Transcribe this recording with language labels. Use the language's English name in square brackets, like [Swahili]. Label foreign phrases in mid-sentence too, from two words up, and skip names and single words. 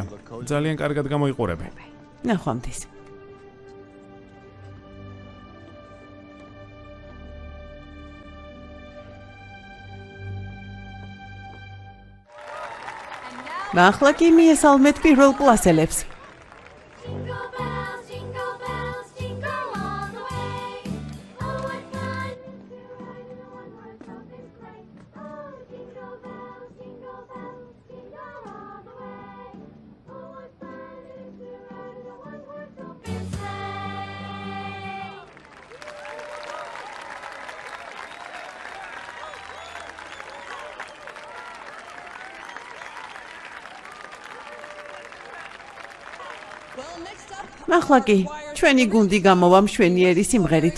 [Georgian] ძალიან კარგად გამოიყურები. ნახვამდის. ახლა კი მიესალმეთ პირველ კლასელებს. [English] Jingle bells, jingle bells, jingle all the way. Oh, what fun to ride in a one-horse open sleigh. Oh, jingle bells, jingle bells, jingle all the way. Oh, what fun it is to ride in a one-horse open sleigh. [Georgian] ახლა კი ჩვენი გუნდი გამოვა მშვენიერი სიმღერით.